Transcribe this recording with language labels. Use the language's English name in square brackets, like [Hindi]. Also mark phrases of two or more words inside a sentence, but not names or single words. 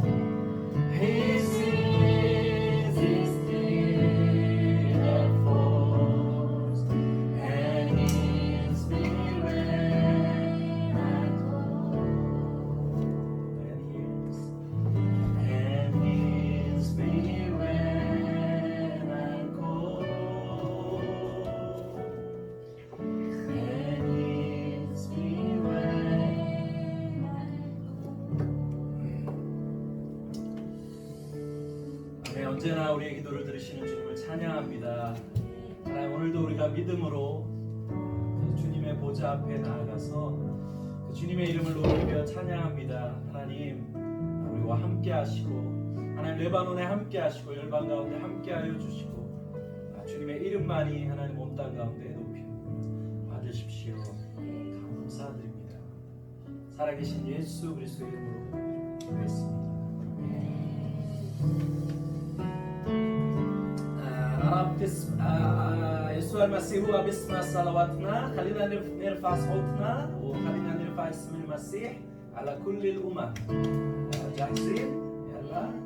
[English] He sees his deep faults, and hears me when I call. And hears me when I call. And hears me when [Korean] 네, 언제나 우리의 기도를 들으시는 주님을 찬양합니다. 하나님, 오늘도 우리가 믿음으로 그 주님의 보좌 앞에 나아가서 그 주님의 이름을 높이며 찬양합니다. 하나님, 우리와 함께 하시고 하나님 레바논에 함께 하시고 열방 가운데 함께 하여 주시고 주님의 이름만이 하나님 온 땅 가운데 높임 받으십시오. 감사드립니다. 살아계신 예수 그리스도의 이름으로 기도했습니다. [Arabic] رب يسوع المسيح هو باسم صلواتنا. خلينا نرفع صوتنا وخلينا نرفع اسم المسيح على كل الأمم. جاهزين؟ يلا.